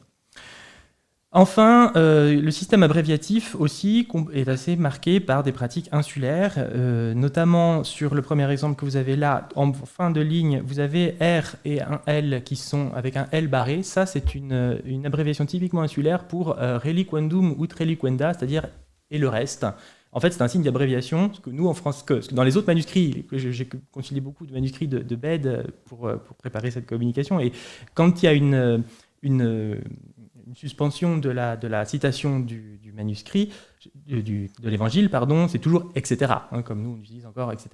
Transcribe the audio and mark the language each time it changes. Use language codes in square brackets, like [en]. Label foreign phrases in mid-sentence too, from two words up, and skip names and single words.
[fr] Enfin, le système abréviatif aussi est assez marqué par des pratiques insulaires, notamment sur le premier exemple que vous avez là, en fin de ligne, vous avez R et un L qui sont avec un L barré. Ça, c'est une abréviation typiquement insulaire pour [la] reliquendum ut reliquenda, [fr] c'est-à-dire et le reste. En fait, c'est un signe d'abréviation, ce que nous, en France, que dans les autres manuscrits, j'ai consulté beaucoup de manuscrits de Bède pour préparer cette communication, et quand il y a une suspension de la citation du manuscrit, de l'évangile, pardon, c'est toujours etc., hein, comme nous on utilise encore etc.